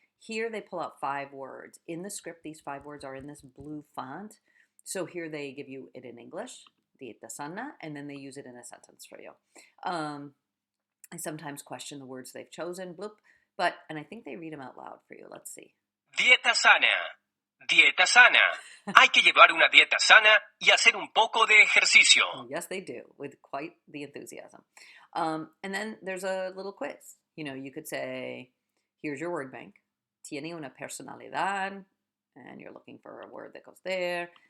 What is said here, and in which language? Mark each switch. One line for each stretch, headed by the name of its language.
English: Here they pull out 5 words. In the script, these 5 words are in this blue font. So here they give you it in English,
Spanish: dieta sana,
English: and then they use it in a sentence for you. I sometimes question the words they've chosen, bloop, and I think they read them out loud for you. Let's see.
Spanish: Dieta sana. Dieta sana. Hay que llevar una dieta sana y hacer un poco de ejercicio.
English: Yes, they do, with quite the enthusiasm. And then there's a little quiz. You could say, here's your word bank.
Spanish: Tiene una personalidad,
English: and you're looking for a word that goes there.